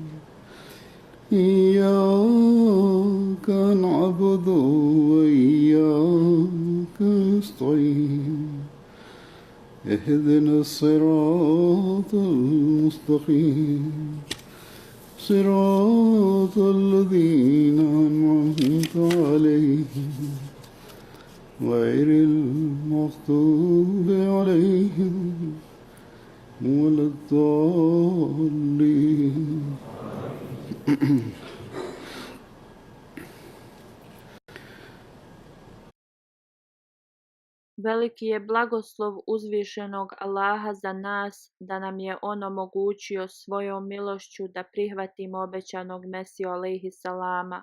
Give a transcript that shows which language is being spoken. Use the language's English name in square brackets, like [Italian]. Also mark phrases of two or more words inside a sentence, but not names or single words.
[Arabic] إياك نعبد وإياك نستعين اهدنا الصراط المستقيم صراط الذين أنعمت عليهم غير المغضوب عليهم ولا الضالين. [Bosnian] Veliki je blagoslov uzvišenog Allaha za nas da nam je on omogućio svojom milošću da prihvatimo obećanog Mesiju [Arabic] عليه السلام.